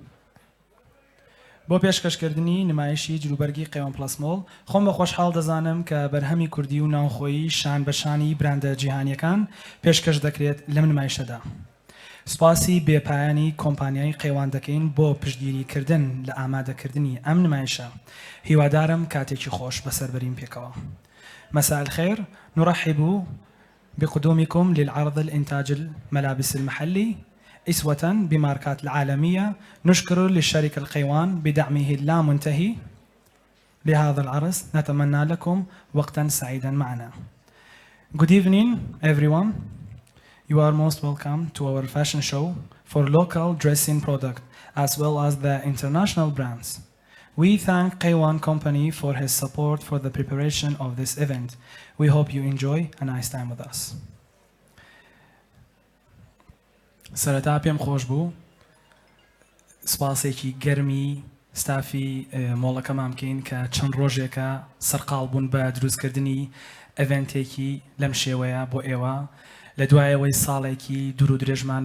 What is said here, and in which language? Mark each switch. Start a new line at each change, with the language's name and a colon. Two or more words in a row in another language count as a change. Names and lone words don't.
Central Kurdish: بۆ پێشکەشکردنی نمایشی جلوبەرگی قەیوان پلاس مۆڵ خۆم بە خۆشحاڵ دەزانم کە بەرهەمی کوردی و ناوخۆیی شان بە شانی براندە جیهانیەکان پێشکەش دەکرێت لەم نمایشەدا سوپاسی بێپایانی کۆمپانیای قەیوان دەکەین بۆ پشتگیریکردن لە ئامادەکردنی ئەم نمایشە هیوادارم کاتێکی خۆش بەسەربەرین پێکەوە
Arabic: مساء الخير نرحب بقدومكم للعرض الإنتاج الملابس المحلي إسوة بماركات العالمية نشكر للشركة القيوان بدعمه اللامنتهي لهذا العرض نتمنى لكم وقتا سعيدا معنا.
English: Good evening everyone. You are most welcome to our fashion show for local dressing product as well as the international brands. We thank Qaiwan Company for his support for the preparation of this event. We hope you enjoy a nice time with us.
Central Kurdish: سەرەتا پێم خۆش بوو سپاسێکی گەرمی ستافی مۆڵەکەمان بکەین کە چەند ڕۆژێکە سەرقاڵ بوون بە دروستکردنی ئەڤێنتێکی لەم شێوەیە بۆ ئێوە لە دوایەوەی ساڵێکی دوور و درێژمان